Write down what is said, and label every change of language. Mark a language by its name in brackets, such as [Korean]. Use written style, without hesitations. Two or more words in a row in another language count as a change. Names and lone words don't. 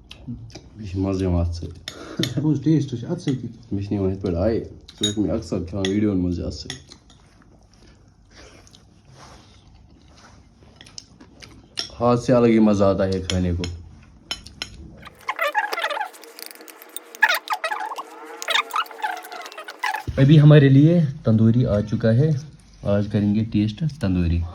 [Kashmiri] مزٕ یِوان اَتھ سۭتۍ ٹیسٹ اتھ سۭتی مےٚ چھِ نِوان یِتھ پٲٹھۍ آیہِ ژٕ ٲسۍ مےٚ اکثر کھٮ۪وان ویڈیوَن منٛز اَتھ سۭتۍ [Urdu] ہاتھ سے الگ ہی مزہ آتا ہے کھانے کو ابھی ہمارے لیے تندوری آ چکا ہے آج کریں گے ٹیسٹ تندوری